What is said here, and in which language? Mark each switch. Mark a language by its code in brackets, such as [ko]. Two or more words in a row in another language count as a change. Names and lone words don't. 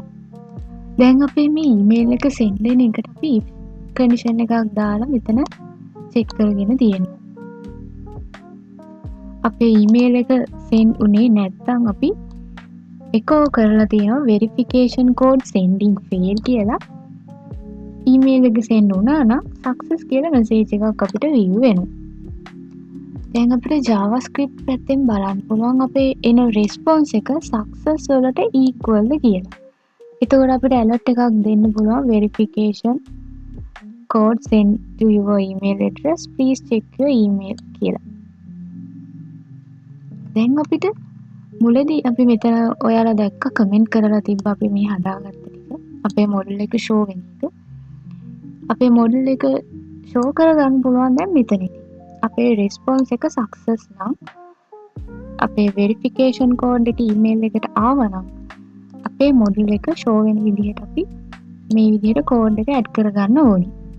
[si] දැන් අපි මේ email එක send වෙන එකට අපි [en] if condition [si] එකක් දාලා මෙතන check කරගෙන තියෙනවා. අපේ email එක send උනේ නැත්නම් අපි echo කරලා තියෙනවා [en] verification code sending failed [si] කියලා. email එක send වුණා නම් success කියලා message එකක් අපිට view වෙනවා. දැන් අපිට JavaScript පැත්තෙන් බලන්න පුළුවන් අපේ එන response එක success වලට equal ද කියලා. එතකොට අපිට alert එකක් දෙන්න පුළුවන් [en] verification code sent to your email address, please check your email [si] කියලා. දැන් අපිට මුලදී අපි මෙතන ඔයාලා දැක්ක කමෙන්ට් කරලා තිබ්බ අපි මේ හදාගත්ත ටික අපේ මොඩල් එක show වෙන එක. අපේ මොඩල් එක show කරගන්න පුළුවන් දැන් මෙතනදී. අපේ response එක success නම් අපේ [en] verification code [si] එක email එකට ආවනම් අපේ මොඩල් එක show වෙන විදිහට අපි මේ විදිහට code එක add කරගන්න ඕනි.